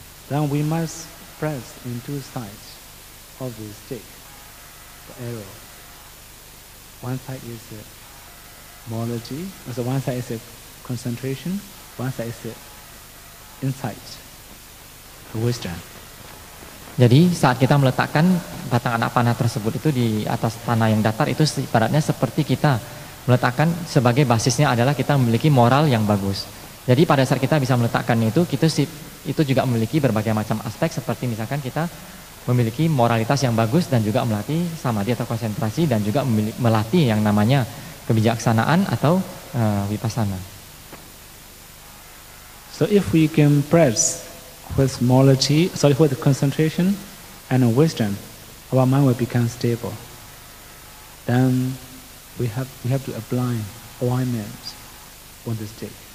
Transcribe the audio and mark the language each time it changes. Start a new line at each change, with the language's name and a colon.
English: Then we must press in two sides of the stick, the arrow. One side is morality, so one side is concentration, one side is insight, wisdom.
Indonesian: Jadi saat kita meletakkan batang anak panah tersebut itu di atas tanah yang datar, itu ibaratnya seperti kita meletakkan sebagai basisnya adalah kita memiliki moral yang bagus. Jadi pada saat kita bisa meletakkan itu juga memiliki berbagai macam aspek, seperti misalkan kita memiliki moralitas yang bagus dan juga melatih samadhi atau konsentrasi, dan juga melatih yang namanya kebijaksanaan atau vipassana.
English: So if we can press with morality, with concentration and wisdom, our mind will become stable. Then we have to apply alignment on the stick.